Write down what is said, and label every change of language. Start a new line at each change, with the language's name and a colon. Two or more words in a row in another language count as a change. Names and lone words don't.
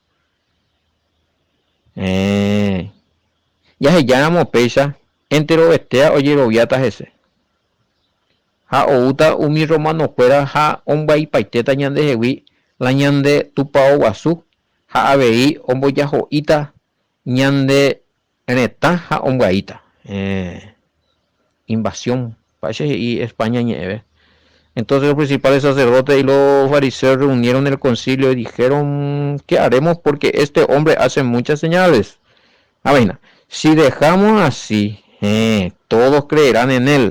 Guarani: jahejáramo péicha enterovetéa ojeroviáta hese ha outa umi romanokuéra ha omba'ipaitéta ñandehegui la ñande tupão guasu ha avei ombojaho'íta ñande retã ha ombya'íta invasión
Spanish: parece y España
Guarani: ñe'ẽve.
Spanish: Entonces los principales sacerdotes y los fariseos reunieron el concilio y dijeron: ¿qué haremos? Porque este hombre hace muchas señales. Vaina, si dejamos así, todos creerán en él.